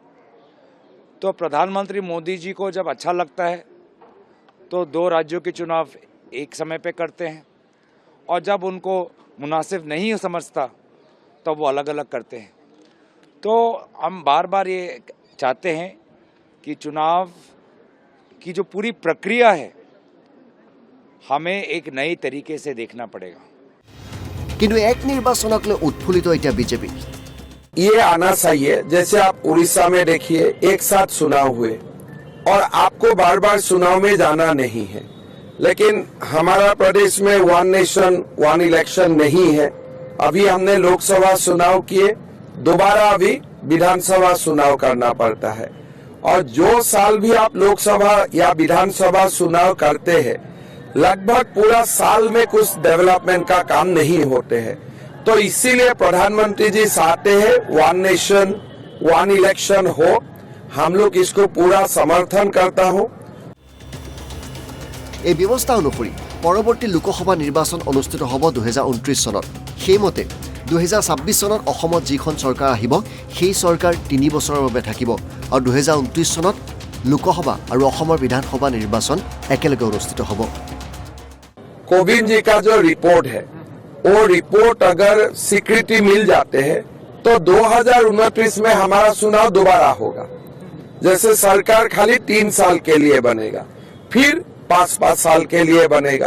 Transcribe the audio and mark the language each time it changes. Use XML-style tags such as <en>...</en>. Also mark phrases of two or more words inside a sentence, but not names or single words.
<hi>तो प्रधानमंत्री मोदी जी को जब अच्छा लगता है तो 2 राज्यों के चुनाव एक समय पे करते हैं, और जब उनको मुनासिब नहीं समझता तो वो अलग अलग करते हैं। तो हम बार बार ये चाहते हैं कि चुनाव की जो पूरी प्रक्रिया है हमें एक नई तरीके से देखना पड़ेगा।</hi> <as>কিন্তু এক নিৰ্বাচনক লৈ উৎফুল্লিত এতিয়া বিজেপি।</as> <hi>ये आना चाहिए, जैसे आप उड़ीसा में देखिए एक साथ चुनाव हुए और आपको बार बार चुनाव में जाना नहीं है। लेकिन हमारा प्रदेश में</hi> <en>one nation one election</en> <hi>नहीं है। अभी हमने लोकसभा चुनाव किए, दोबारा अभी विधानसभा चुनाव करना पड़ता है। और जो साल भी आप लोकसभा या विधानसभा चुनाव करते हैं, लगभग पूरा साल में कुछ डेवलपमेंट का काम नहीं होते हैं। तो इसीलिए प्रधानमंत्री जी चाहते हैं</hi> <en>one nation one election</en> <hi>हो। हम लोग इसको पूरा समर्थन करता हूँ।</hi> <as>এই ব্যৱস্থা অনুসৰি পৰৱৰ্তী লোকসভা নিৰ্বাচন অনুষ্ঠিত হ'ব 2029 চনত। সেইমতে 2026 চনত অসমত যিখন চৰকাৰ আহিব, সেই চৰকাৰ 3 বছৰৰ বাবে থাকিব আৰু 2029 চনত লোকসভা আৰু অসমৰ বিধানসভা নিৰ্বাচন একেলগে অনুষ্ঠিত হ'ব।</as> <hi>कोविंद जी का जो रिपोर्ट है, वो रिपोर्ट अगर स्वीकृति मिल जाते हैं तो 2029 में हमारा चुनाव दोबारा होगा। जैसे सरकार खाली 3 साल के लिए बनेगा, फिर 5-5 साल के लिए बनेगा।</hi>